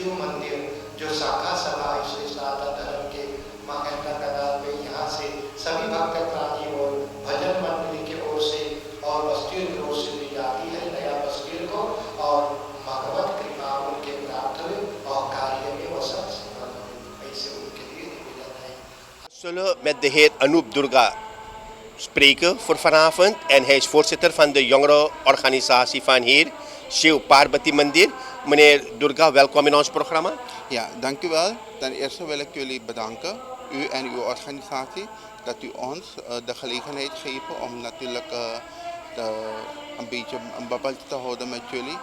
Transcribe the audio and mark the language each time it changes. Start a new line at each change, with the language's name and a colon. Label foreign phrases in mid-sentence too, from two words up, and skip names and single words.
Hindi: शिव मंदिर जो शाखा सभा है श्री सनातन धर्म के महेंद्र कनाल में, यहाँ से सभी भक्त प्राणी और भजन मंडली की ओर से और बस्तीर की ओर से दी जाती है नया बस्तीर को, और भगवत कृपा उनके प्राप्त हुए और कार्य में वो सब सफल हुए। ऐसे उनके लिए निवेदन है।
Dutch: Zullen met de heer Anoop Durga spreken voor vanavond. En hij is voorzitter van de jongerenorganisatie van hier, Shiv Parvati Mandir. Meneer Durga, welkom in ons programma. Ja, dank u wel. Ten eerste wil ik jullie bedanken, u en uw organisatie, dat u ons de gelegenheid geeft om natuurlijk een beetje een babbel te houden met jullie.